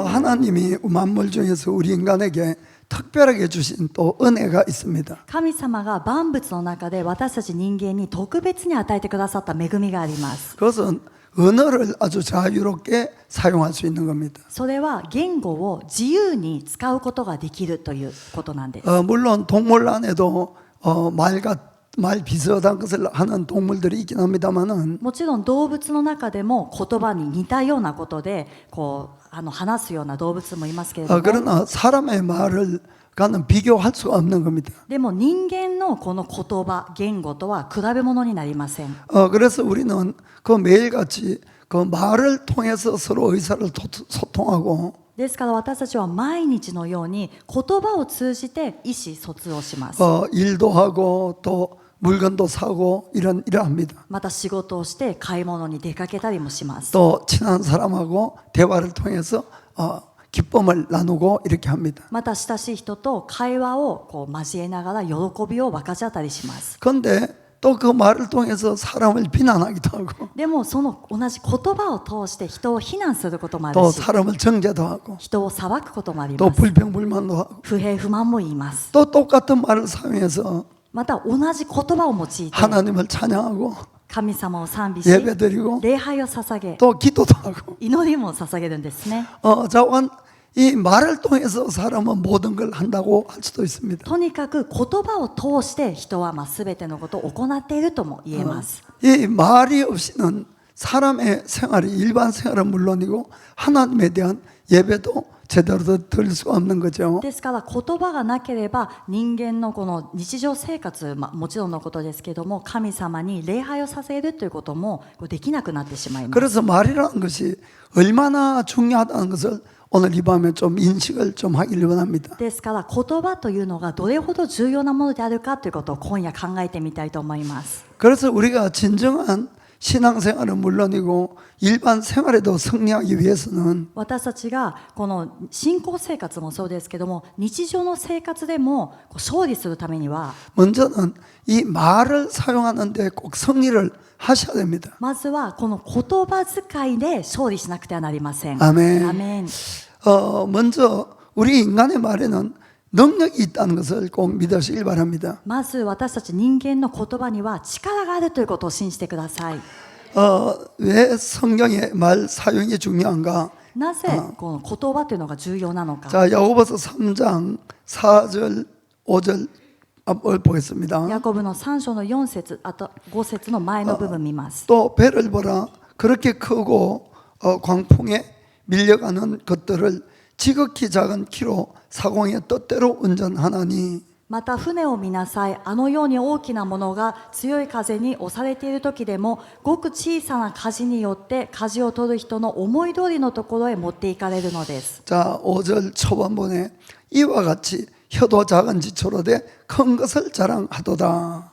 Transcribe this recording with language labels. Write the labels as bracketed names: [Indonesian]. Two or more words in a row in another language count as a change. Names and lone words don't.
[Korean] 하나님이 만물 중에서 우리 인간에게 특별하게 주신 또 은혜가 있습니다. [Japanese] 神様が万物の中で私たち人間に特別に与えてくださった恵みがあります。 [Korean] 그것은 언어를 아주 자유롭게 사용할 수 있는 겁니다. [Japanese] それは言語を自由に使うことができるということなんです。 [Korean] 물론 동물 안에도 말 비슷한 것을 하는 동물들이 있긴 합니다만은 [Japanese] もちろん動物の中でも言葉に似たようなことで話すような動物もいますけれども、 [Korean] 그러나 사람의 말과는 비교할 수가 없는 겁니다. [Japanese] でも人間のこの言葉言語とは比べ物になりません。 [Korean] 그래서 우리는 그 매일같이 그 말을 통해서 서로 의사를 소통하고 [Japanese] ですから私たちは毎日のように言葉を通じて意思疎通をします。 [Korean] 일도 하고 또 물건도 사고 이러합니다. [Japanese] また仕事をして買い物に出かけたりもします。 [Korean] 또 친한 사람하고 대화를 통해서 기쁨을 나누고 이렇게 합니다. [Japanese] また親しい人と会話を交えながら喜びを分かち合ったりします。 [Korean] 그런데 또 그 말을 통해서 사람을 비난하기도 하고 [Japanese] でもその同じ言葉を通して人を非難することもある [Korean] 또 [Japanese] し、 [Korean] 사람을 정죄도 하고 [Japanese] 人を裁くこともあり [Korean] 또 [Japanese] ます。 [Korean] 불평불만도 하고 [Japanese] 不平不満も言います。 [Korean] 또 똑같은 말을 사용해서 [Japanese] また同じ言葉を用いて [Korean] 하나님을 찬양하고 [Japanese] 神様を賛美し [Korean] 예배드리고 [Japanese] 礼拝を捧げ [Korean] 또 기도도 하고 [Japanese] 祈りも捧げるんですね。 [Korean] 자관 이 말을 통해서 사람은 모든 걸 한다고 할 수도 있습니다. [Japanese] とにかく言葉を通して人は全てのことを行っているとも言えます。 [Korean] 이 말이 없이는 사람의 생활이 일반 생활은 물론이고 하나님에 대한 예배도 제대로 드릴 수가 없는 거죠. [Japanese] ですから言葉がなければ人間のこの日常生活、もちろんのことですけども神様に礼拝をさせるということもできなくなってしまいます。 [Korean] 그래서 말이라는 것이 얼마나 중요하다는 것을 오늘 이 밤에 좀 인식을 좀 하길 원합니다. [Japanese] ですから言葉というのがどれほど重要なものであるかということを今夜考えてみたいと思います。 [Korean] 그래서 우리가 진정한 신앙생활은 물론이고 일반 생활에도 승리하기 위해서는 [Japanese] 私たちがこの信仰生活もそうですけども日常の生活でも勝利するためには [Korean] 먼저는 이 말을 사용하는 데 꼭 승리를 하셔야 됩니다. [Japanese] まずはこの言葉遣いで勝利しなくてはなりません。 [Korean] 아멘. [Japanese] アメン。 [Korean] 먼저 우리 인간의 말에는 능력이 있다는 것을 꼭 믿으시길 바랍니다. [Japanese] まず私たち人間の言葉には力があるということを信じてください。 [Korean] 왜 성경의 말 사용이 중요한가? [Japanese] なぜこの言葉というのが重要なのか。 [Korean] 자, 야고보서 3장 4절 5절 앞을 보겠습니다. [Japanese] ヤコブの3章の4節あと5節の前の部分見ます。 [Korean] 또 배를 보라 그렇게 크고 광풍에 밀려가는 것들을 지극히 작은 키로 사공의 뜻대로 운전하나니 [Japanese] また船を見なさい。あのように大きなものが強い風に押されている時でもごく小さな舵によって舵を取る人の思い通りのところへ持っていかれるのです。 [Korean] 자, 5절 초반본에 이와 같이 혀도 작은 지초로 돼 큰 것을 자랑하도다.